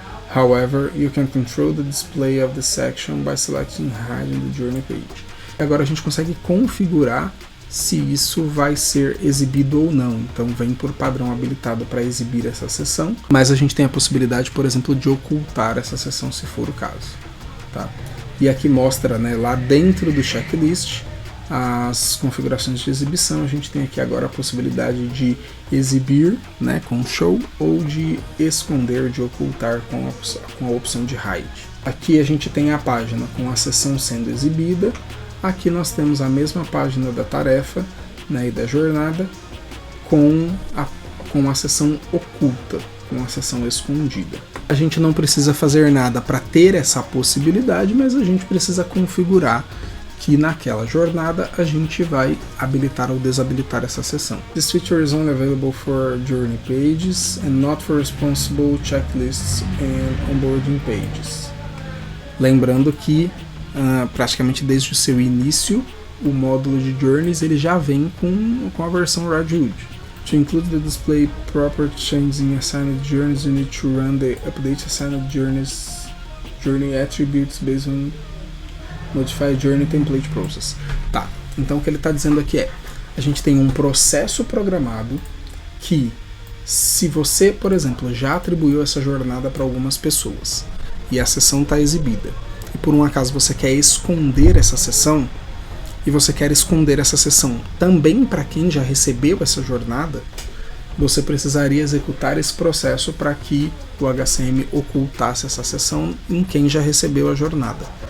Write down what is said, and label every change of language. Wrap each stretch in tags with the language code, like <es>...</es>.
<en>However, you can control the display of the section by selecting hide in the journey page.</en> <pt>Agora a gente consegue configurar se isso vai ser exibido ou não. Então vem por padrão habilitado para exibir essa seção, mas a gente tem a possibilidade, por exemplo, de ocultar essa seção se for o caso. Tá? E aqui mostra, né, lá dentro do checklist as configurações de exibição. A gente tem aqui agora a possibilidade de exibir, né, com show, ou de esconder, de ocultar com a opção de hide. Aqui a gente tem a página com a seção sendo exibida. Aqui nós temos a mesma página da tarefa, né, e da jornada com a seção oculta. com a sessão escondida. A gente não precisa fazer nada para ter essa possibilidade, mas a gente precisa configurar que naquela jornada a gente vai habilitar ou desabilitar essa sessão.</pt> <en>This feature is only available for journey pages and not for responsible checklists and onboarding pages.</en> <pt>Lembrando que praticamente desde o seu início o módulo de journeys ele já vem com a versão Rajwood.</pt> <en>To include the display property changes in assigned journeys, you need to run the update assigned journey attributes based on Modify Journey Template Process.</en> <pt>Tá, então o que ele está dizendo aqui é, a gente tem um processo programado que, se você, por exemplo, já atribuiu essa jornada para algumas pessoas e a sessão está exibida, e por um acaso você quer esconder essa sessão, e você quer esconder essa sessão também para quem já recebeu essa jornada, você precisaria executar esse processo para que o HCM ocultasse essa sessão em quem já recebeu a jornada.</pt>